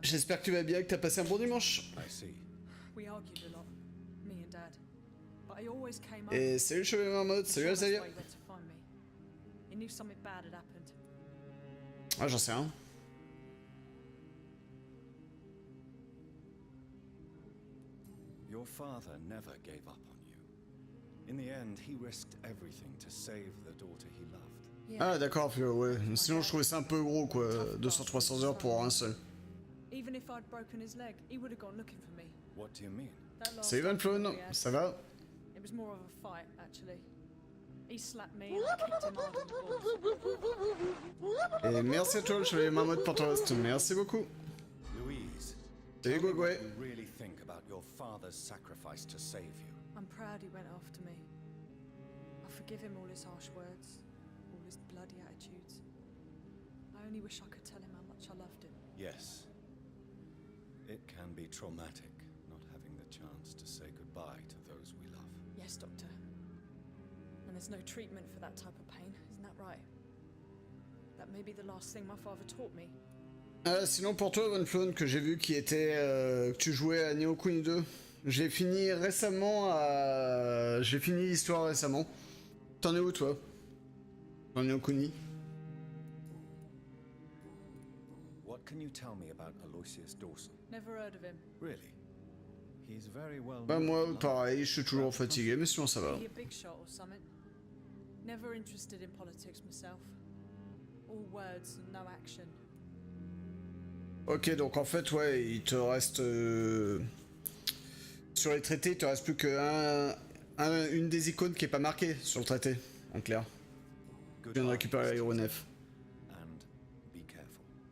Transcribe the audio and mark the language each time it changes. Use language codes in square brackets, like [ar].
[fr] J'espère que tu vas bien, que t'as passé un bon dimanche. [en] We argued a lot, me and Dad. But I always came [fr] Et salut Chevalier Marmotte, salut Azalia. [en] He knew something bad had happened. [fr] Ah, j'en sais rien. [en] Your father never gave up on you. In the end, he risked everything to save the daughter he loved. [fr] Ah d'accord, ouais. Sinon je trouvais ça un peu gros quoi, 200-300 heures pour un seul. [en] Even if I'd broken his leg, he would have gone looking for me. What do you mean? [fr] Salut Van Flon, ça va? [en] It was more of a fight, actually. He slapped me and I kicked him hard in the balls. [fr] Et merci à toi le Chevalier Marmotte pour ton host, merci beaucoup. [en] Louise, [fr] Salut [en] tell me Gwegwe. what you really think about your father's sacrifice to save you. I'm proud he went after me. I forgive him all his harsh words, all his bloody attitudes. I only wish I could tell him how much I loved him. Yes. It can be traumatic not having the chance to say goodbye to those we love. Yes, Doctor. And there's no treatment for that type of pain, isn't that right? That may be the last thing my father taught me. [fr] Sinon pour toi, Van Flown, que j'ai vu qui était que tu jouais à Neo Kuni 2, j'ai fini récemment à... J'ai fini l'histoire récemment. T'en es où toi? Dans Neo Kuni? [en] What can you tell me about Aloysius Dawson? Never heard of him. Really? He's very well [fr] Bah [en] known [fr] moi [en] online. [fr] pareil, je suis toujours fatigué, mais sinon ça va. [en] Is he a big shot or something? Never interested in politics myself. All words and no action. [fr] Ok, donc en fait, ouais, il te reste... Sur les traités, il te reste plus que une des icônes qui est pas marquée sur le traité, en clair. Je viens de récupérer l'aéronef. [en] And be careful.